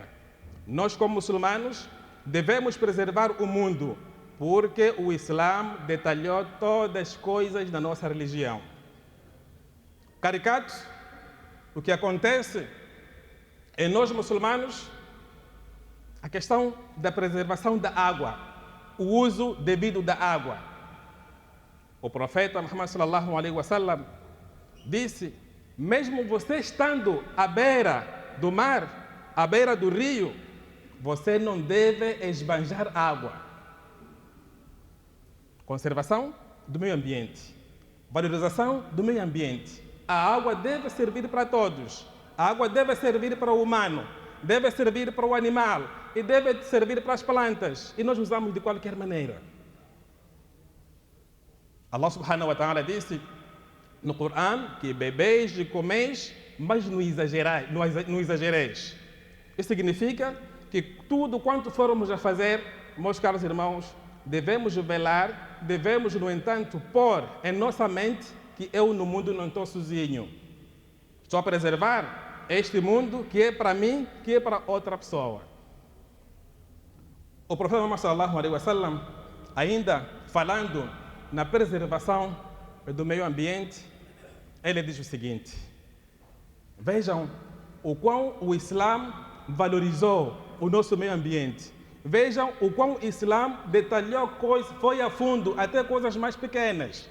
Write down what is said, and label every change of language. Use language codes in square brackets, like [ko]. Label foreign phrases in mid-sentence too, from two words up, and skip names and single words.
[pt] Nós, como muçulmanos, devemos preservar o mundo, porque o Islã detalhou todas as coisas da nossa religião. Caricato, o que acontece em nós muçulmanos, a questão da preservação da água, o uso devido da água. O profeta Muhammad [ar] صلى الله عليه وسلم [pt] disse: mesmo você estando à beira do mar, à beira do rio, você não deve esbanjar água. Conservação do meio ambiente, valorização do meio ambiente. A água deve servir para todos. A água deve servir para o humano, deve servir para o animal e deve servir para as plantas. E nós usamos de qualquer maneira. [ar] الله سبحانه وتعالى [pt] disse no Corão que bebeis e comeis, mas não exagereis. Isso significa que tudo quanto formos a fazer, meus caros irmãos, devemos velar, devemos, no entanto, pôr em nossa mente que eu no mundo não estou sozinho. Estou a preservar este mundo que é para mim, que é para outra pessoa. O profeta Muhammad [ar] صلى الله عليه وسلم, [pt] ainda falando na preservação do meio ambiente, ele diz o seguinte: vejam o quão o Islã valorizou o nosso meio ambiente. Vejam o quão o Islã detalhou coisas, foi a fundo, até coisas mais pequenas.